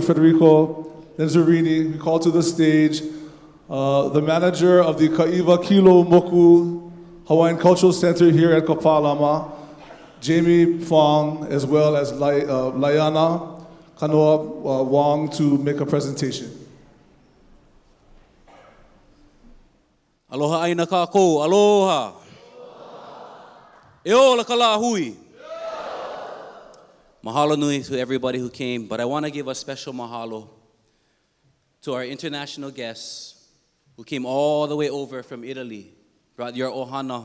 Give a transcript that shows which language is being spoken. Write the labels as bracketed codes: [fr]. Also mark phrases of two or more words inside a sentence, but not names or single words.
[en] Federico Lenzerini, we call to the stage the manager of the Ka'iwa Kilo Moku Hawaiian Cultural Center here at Kapalama, Jamie Fong, as well as Laiana Kanoa Wong, to make a presentation. [haw] Aloha aina kākou, aloha. E ola ka Lāhui. Mahalo nui [en] to everybody who came, but I want to give a special mahalo to our international guests who came all the way over from Italy, brought your ohana.